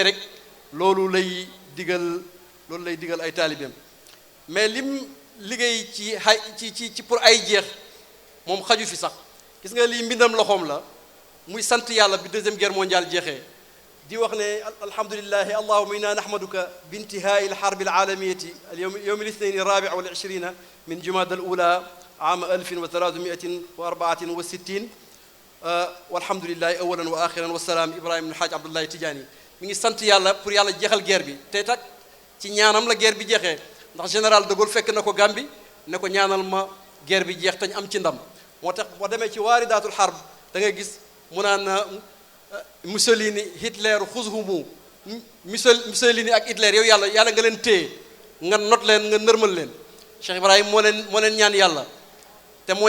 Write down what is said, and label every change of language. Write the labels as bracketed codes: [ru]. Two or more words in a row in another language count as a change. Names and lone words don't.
[wo] rek loolu lay digal ay taalibeem mais lim liggéey ci pour ay jeex moom xaju fi sax gis nga lii mbindam loxoom la muy sant yàlla bi [fr] deuxième guerre mondiale [wo] jeexee di wax ne [ar] الحمد لله اللهم إنا نحمدك بانتهاء الحرب العالمية يوم الاثنين الرابع و20 من جمادى الأولى عام [wo] 1364 [ar] والحمد لله أولا وآخرا والسلام [wo] Ibrahima ibn Haaj Abdullahi Tijaani mi ngi sant yàlla pour yàlla jeexal guerre bi tey tak ci ñaanam la guerre bi jeexee ndax général de Gaulle fekk na ko Gàmbi ne ko ñaanal ma guerre bi jeex tañ am ci ndam moo tax boo demee ci [ar] واردات الحرب [wo] da ngay gis mu naan Mussolini Hitler xuzhumu Mussolini ak Hitler yow yàlla nga leen téye nga not leen nga nërmal leen Cheikh Ibrahima moo leen ñaan yàlla te moo